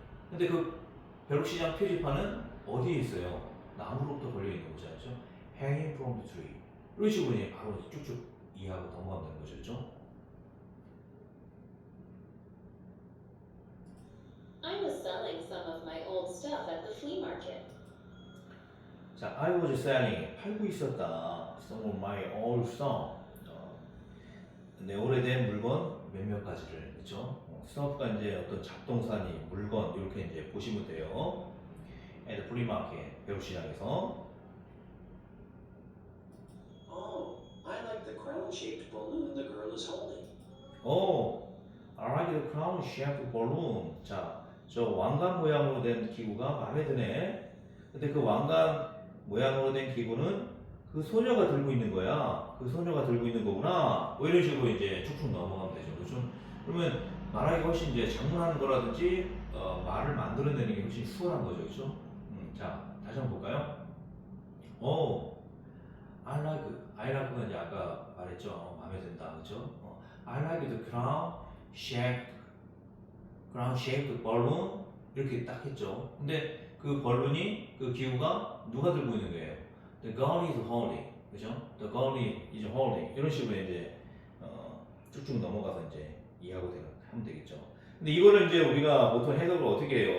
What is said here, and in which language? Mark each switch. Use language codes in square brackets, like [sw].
[ko] 근데 그 벼룩시장 표지판은 어디에 있어요? 나무로부터 걸려 있는 거죠, 그렇죠? [en] Hanging from the tree. [ko] 이런 식으로 이제 바로 쭉쭉 이해하고 넘어가면 되는 거죠, 그렇죠? [en] I was selling some of my old stuff at the flea market. [ko] 자, [en] I was selling, [ko] 팔고 있었다. [en] Some of my old stuff. [ko] 내 오래된 물건 몇몇 가지를, 그렇죠? stuff가 이제 어떤 잡동사니, 물건 이렇게 이제 보시면 돼요. [en] at the flea market, [ko] 벼룩시장에서. [en] Oh, I like the crown-shaped balloon the girl is holding. I like the crown-shaped balloon. [ko] 자, 저 왕관 모양으로 된 기구가 마음에 드네. 근데 그 왕관 모양으로 된 기구는 그 소녀가 들고 있는 거야. 그 소녀가 들고 있는 거구나. 뭐 이런 식으로 이제 쭉쭉 넘어가면 되죠. 그렇죠? 그러면 말하기가 훨씬 이제 장문하는 거라든지 말을 만들어내는 게 훨씬 수월한 거죠. 그렇죠? 자, 다시 한번 볼까요? I like가 이제 아까 말했죠. 마음에 든다. 그렇죠? [en] I like the crown-shaped balloon. [ko] 이렇게 딱 했죠. 근데 그 balloon이, 그 기구가 누가 들고 있는 거예요? [en] The girl is holding. 그죠? The girl is holding. [ko] 이런 식으로 이제 쭉쭉 넘어가서 이제 이해하고 하면 되겠죠. 근데 이거를 이제 우리가 보통 해석을 어떻게 해요?